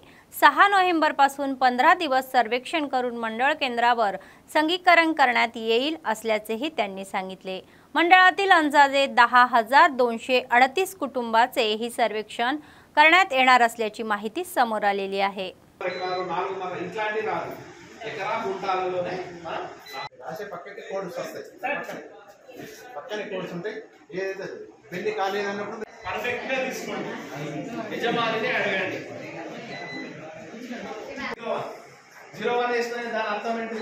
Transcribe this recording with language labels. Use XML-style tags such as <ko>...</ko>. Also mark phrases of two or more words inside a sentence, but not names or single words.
<mr>6 नोव्हेंबर पासून 15 दिवस सर्वेक्षण करून मंडळ केंद्रावर संगीकरण करण्यात येईल असल्याचेही त्यांनी सांगितले. मंडळातील अंदाजे 10,238 कुटुंबाचे ही सर्वेक्षण करण्यात येणार असल्याची माहिती समोर आलेली आहे.</mr> <te>ఎకరా గుంటాలలోనే మనం రాసే పక్కకి కోడ్స్ వస్తాయి. పక్కనే కోడ్స్ ఉంటాయి. ఏదైతే పెళ్లి కాలేదు అన్నప్పుడు పర్ఫెక్ట్ గా తీసుకోండి. యజమానిని అడగండి. 01 వేస్తే దాని అర్థం ఏంటి?</te>